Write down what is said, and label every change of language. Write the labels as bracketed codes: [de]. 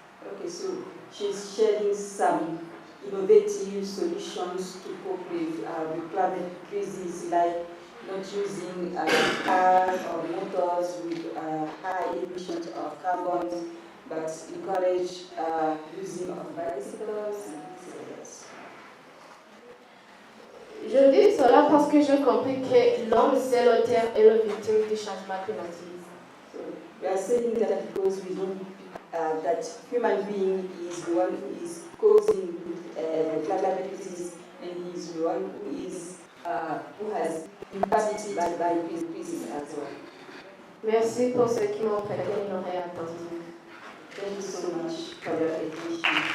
[en] Okay, so she's sharing some innovative solutions to cope with the climate crisis, like not using cars or motors with high emissions of carbon, but encourage using of bicycles and things. [fr] Je dis cela parce que j'ai compris que l'homme c'est l'auteur et le victime du changement climatique. [en] So we are saying that because we know that human being is the one who is causing climate crisis, and he is the one who has capacity by this crisis as well. [fr] Merci pour ceux qui m'ont prêté une oreille attentive. [en] Thank you so much for your attention.